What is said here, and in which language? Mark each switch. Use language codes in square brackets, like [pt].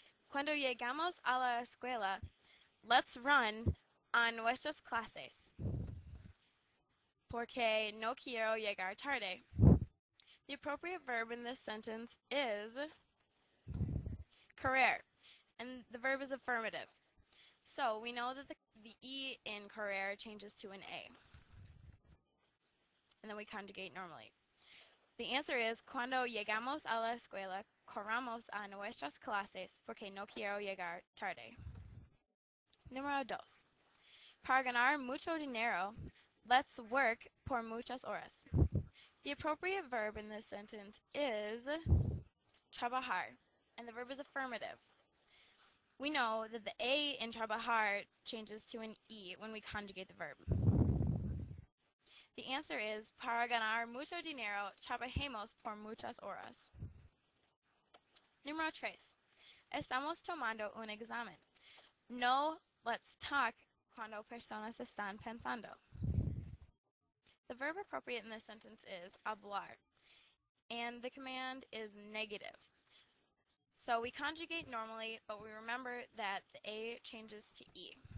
[es] Cuando llegamos a la escuela, [en] let's run [es] a nuestras clases. Porque no quiero llegar tarde. [en] The appropriate verb in this sentence is correr, and the verb is affirmative. So we know that the E in correr changes to an A, and then we conjugate normally. The answer is [es] cuando llegamos a la escuela, corramos a nuestras clases porque no quiero llegar tarde. Número 2. Para ganar mucho dinero, [en] let's work [es] por muchas horas. [en] The appropriate verb in this sentence is trabajar, and the verb is affirmative. We know that the A in trabajar changes to an E when we conjugate the verb. The answer is [es] para ganar mucho dinero, trabajemos por muchas horas. Número 3. Estamos tomando un examen. No, [en] let's talk [es] cuando personas están pensando. [en] The verb appropriate in this sentence is hablar, and the command is negative. So we conjugate normally, but we remember that the A changes to E.